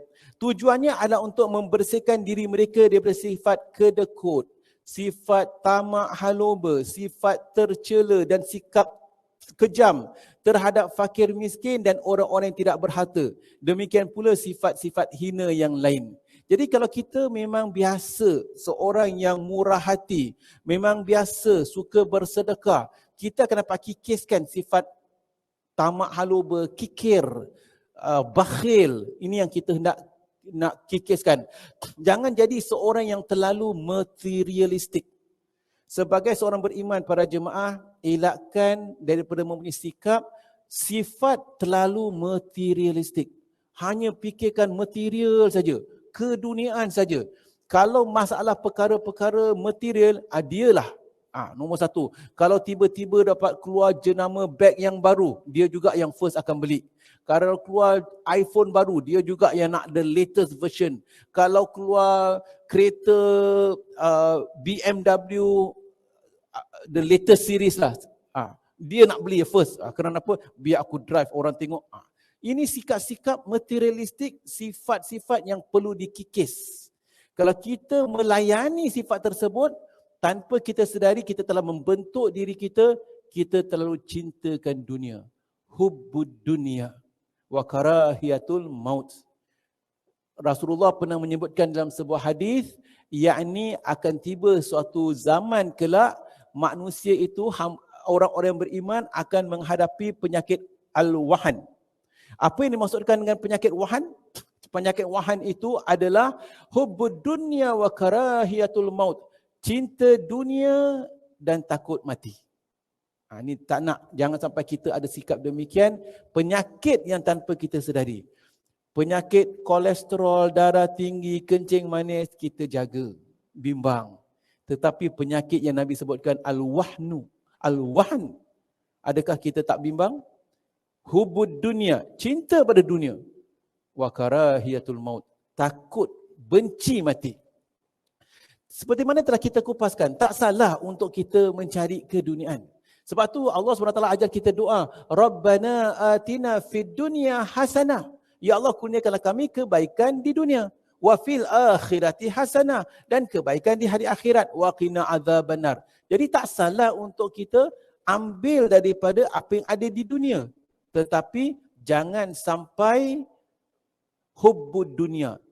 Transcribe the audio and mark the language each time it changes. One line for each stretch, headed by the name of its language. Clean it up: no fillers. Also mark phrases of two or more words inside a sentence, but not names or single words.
Malay: Tujuannya adalah untuk membersihkan diri mereka daripada sifat kedekut, sifat tamak haloba, sifat tercela dan sikap kejam terhadap fakir miskin dan orang-orang yang tidak berharta. Demikian pula sifat-sifat hina yang lain. Jadi kalau kita memang biasa seorang yang murah hati, memang biasa suka bersedekah, kita akan dapat kikiskan sifat tamak haloba, kikir, bakhil. Ini yang kita nak kikiskan. Jangan jadi seorang yang terlalu materialistik. Sebagai seorang beriman, para jemaah, elakkan daripada mempunyai sikap, sifat terlalu materialistik. Hanya fikirkan material saja, keduniaan saja. Kalau masalah perkara-perkara material, dialah nombor satu. Kalau tiba-tiba dapat keluar jenama beg yang baru, dia juga yang first akan beli. Kalau keluar iPhone baru, dia juga yang nak
English: the latest version.
Malay: Kalau keluar kereta BMW
English: the latest series
Malay: lah. Dia nak beli first. Kerana apa? Biar aku drive, orang tengok. Ini sikap-sikap materialistik, sifat-sifat yang perlu dikikis. Kalau kita melayani sifat tersebut, tanpa kita sedari kita telah membentuk diri kita terlalu cintakan dunia.
Arabic: حب الدنيا وكراهية الموت.
Malay: Rasulullah pernah menyebutkan dalam sebuah hadis, yakni akan tiba suatu zaman kelak manusia itu, orang-orang yang beriman akan menghadapi penyakit al-wahan. Apa yang dimaksudkan dengan penyakit wahan? Penyakit wahan itu adalah
Arabic: حب الدنيا وكراهية الموت.
Malay: Cinta dunia dan takut mati. Ini tak nak, jangan sampai kita ada sikap demikian. Penyakit yang tanpa kita sedari. Penyakit kolesterol, darah tinggi, kencing manis, kita jaga, bimbang. Tetapi penyakit yang Nabi sebutkan al-wahnu, al-wahn, adakah kita tak bimbang?
Arabic: حب الدنيا,
Malay: cinta pada dunia.
Arabic: وكراهية الموت,
Malay: takut, benci mati. Seperti mana telah kita kupaskan, tak salah untuk kita mencari keduniaan. Sebab tu Allah SWT ajar kita doa,
Arabic: ربنا آتنا في الدنيا حسنة.
Malay: Ya Allah, kurniakanlah kami kebaikan di dunia.
Arabic: وفي الآخرة حسنة,
Malay: dan kebaikan di hari akhirat.
Arabic: وقنا عذاب النار.
Malay: Jadi tak salah untuk kita ambil daripada apa yang ada di dunia. Tetapi jangan sampai
Arabic: حب الدنيا.